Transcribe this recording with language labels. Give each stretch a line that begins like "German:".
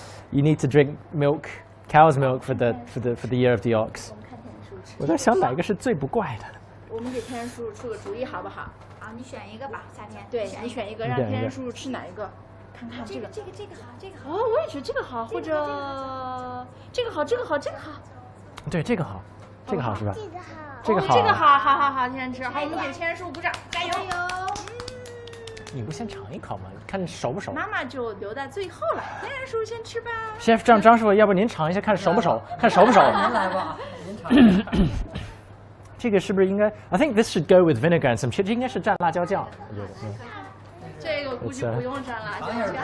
English: You need to drink milk, cow's milk for the year of the ox.
Chinese: 我在想哪个是最不怪的。我们给天然叔叔出个主意好不好？啊，你选一个吧，夏天。对，你选一个，让天然叔叔吃哪一个？看看这个好，哦，我也觉得这个好，或者这个好。对，这个好是吧？这个好。这个好，好，天然吃。好，我们给天然叔叔鼓掌，加油！你不先尝一口吗？看熟不熟？妈妈就留在最后了，天然叔叔先吃吧。 Chef 张师傅，要不您尝一下，看熟不熟？看熟不熟？您来吧，您尝一下。这个是不是应该
English: ？I think this should go with vinegar and some chili。
Chinese: 应该是蘸辣椒酱，我觉得。这个估计不用蘸辣椒酱。